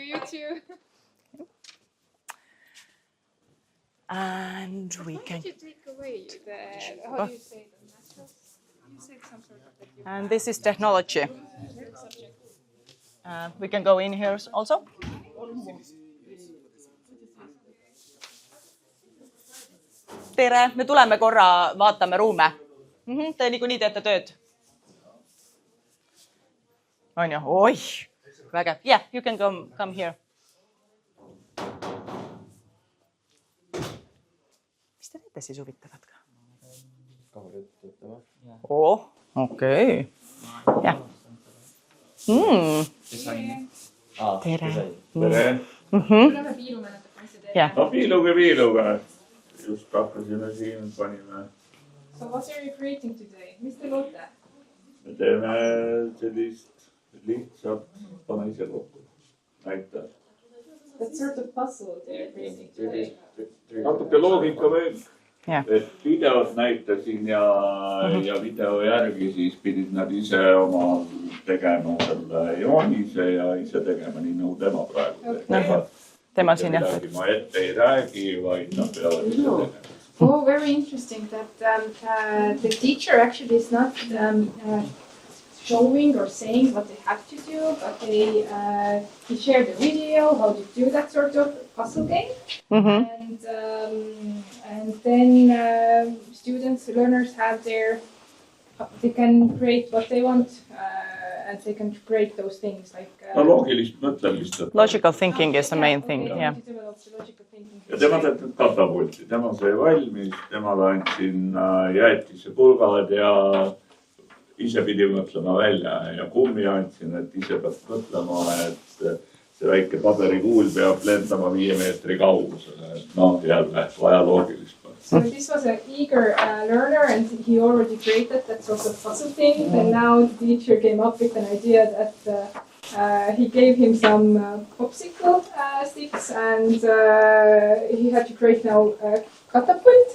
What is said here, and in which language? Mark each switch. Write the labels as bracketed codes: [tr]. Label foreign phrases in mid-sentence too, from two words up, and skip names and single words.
[en] Thank you, you too. And we can. Did you take away the, how do you say the natural? You said some sort of that you And this is technology. We can go in here also. [et] Tere, me tuleme korra, vaatame ruume. Te niikuinii teete tööd. On ju? Oi, vägev. [en] Yeah, you can come here. [et] Mis te teete siis huvitavat ka? Oh, okei. Jah. Tere. Tere. Jah. No piiluga. Just hakkasime siin, panime. [en] So what are you creating today? [et] Mis te loote? Me teeme sellist lihtsalt, pane ise kokku. Näita. [en] What sort of puzzle are you creating today? [et] Natuke loogika veel. [en] Yeah. [et] Et videot näitasin ja video järgi siis pidid nad ise oma tegema selle joonise ja ise tegema nii nagu tema praegu teevad. Tema siin jah. Midagi ma ette ei räägi, vaid nad peavad ise tegema. [en] Oh, very interesting that the teacher actually is not showing or saying what they have to do, but he shared a video how to do that sort of puzzle game, and then students, learners have they can create what they want, and they can create those things like. [et] No loogilist mõtlemist. [en] Logical thinking is the main thing, yeah. [et] Ja tema teeb katapulti, tema sai valmis, temale andsin jäätise pulgad ja ise pidi mõtlema välja ja kummi andsin, et ise peab mõtlema, et see väike paberikuul peab lendama 5 meetri kaugusele. No jälle vaja loogilist. [en] So this was an eager learner and he already created that sort of puzzle thing. And now the teacher came up with an idea that he gave him some popsicle sticks and he had to create now a catapult.